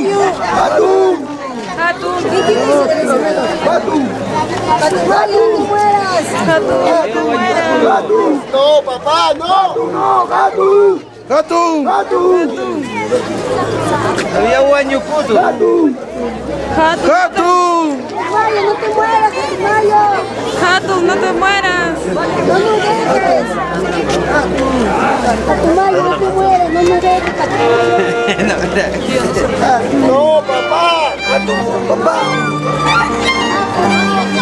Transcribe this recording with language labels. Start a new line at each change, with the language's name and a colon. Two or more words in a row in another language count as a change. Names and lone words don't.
Spanish: Hatun! Hatun. Hatun! Hatun, mueras. Hatun! No, papá, no! No, Hatun! Hatun! Hatun! Había guaño puto. Hatun! Hatun! Mayo, no te mueras, Mayo. Hatun, no te mueras. No nos dejes. Mayo, no te mueras, no nos dejes. No, papá! Hatun, papá!